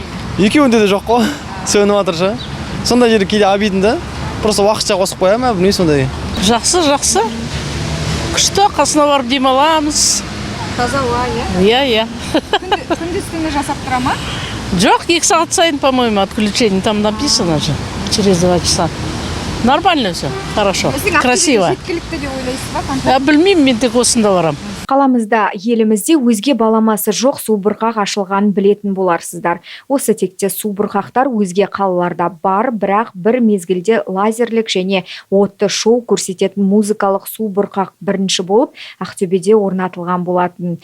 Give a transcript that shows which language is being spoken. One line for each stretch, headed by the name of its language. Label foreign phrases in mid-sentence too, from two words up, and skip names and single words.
Kazakh: Екеуінде де жоқ қой, сөніп жатыр ше. Сондай жері кейде
Russian: обидно, просто
Kazakh: уақытша қосып қоя ма, білмеймін сондай. Жақсы. Күшті, қасына барып демаламыз. Таза ауа, иә? Иә. Күндіз-түні жасап тұра ма? Жоқ, 2 сағат сайын,
Russian: по-моему, отключение, там написано же, через 2 часа. Нормально все, хорошо, красиво.
Kazakh: Жеткілікті деп ойлайсыз ба? Білмеймін, мен тек осында барам. Қаламызда, елімізде өзге баламасы жоқ субұрқақ ашылғанын білетін боларсыздар. Осы текте субұрқақтар өзге қалаларда бар, бірақ бір мезгілде лазерлік және отты шоу көрсететін музыкалық субұрқақ бірінші болып Ақтөбеде орнатылған болатын.